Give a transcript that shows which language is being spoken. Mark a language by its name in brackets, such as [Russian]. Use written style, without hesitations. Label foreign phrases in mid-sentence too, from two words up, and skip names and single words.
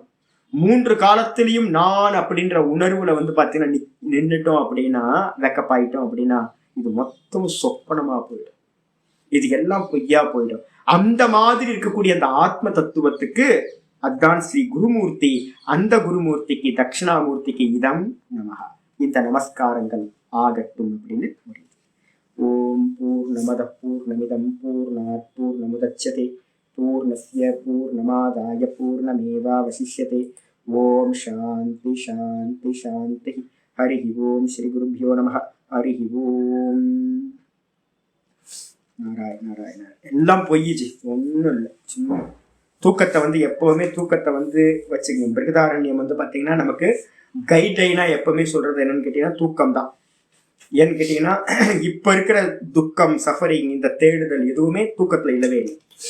[Tamil] 3 காலத்திலையும் நான் அப்படின்ற உணர்வுல வந்து பாத்தீங்கன்னா நின்னுட்டோம் அப்படின்னா, வேக்கப் ஆயிட்டோம் அப்படின்னா இது மொத்தம் சொப்பனமா போயிடும், இது எல்லாம் பொய்யா போயிடும். அந்த மாதிரி இருக்கக்கூடிய அந்த ஆத்ம தத்துவத்துக்கு அதான் ஸ்ரீ குருமூர்த்தி. அந்த குருமூர்த்திக்கு தட்சிணாமூர்த்திக்கு [Sanskrit] इदं नमः, [Tamil] இந்த நமஸ்காரங்கள் ஆகட்டும் அப்படின்னு முடியுது. [Sanskrit] ॐ पूर्णमदः पूर्णमिदं पूर्णात् पूर्णमुदच्यते पूर्णस्य पूर्णमादाय पूर्णमेवावशिष्यते. ॐ शान्तिः शान्तिः शान्तिः. हरि ॐ श्री गुरुभ्यो नमः. हरि ॐ. [Tamil] நாராயண நாராயண. எல்லாம் பொய்யுச்சு, ஒன்றும் இல்லை. சும்மா தூக்கத்தை வந்து எப்பவுமே தூக்கத்தை வந்து வச்சுக்கணும். பிருகதாரண்யம் வந்து பார்த்தீங்கன்னா நமக்கு கைட்லைனா எப்பவுமே சொல்றது என்னன்னு கேட்டீங்கன்னா தூக்கம் தான். ஏன்னு கேட்டீங்கன்னா இப்ப இருக்கிற துக்கம், சஃபரிங், இந்த தேடுதல் எதுவுமே தூக்கத்துல இல்லவே இல்லை.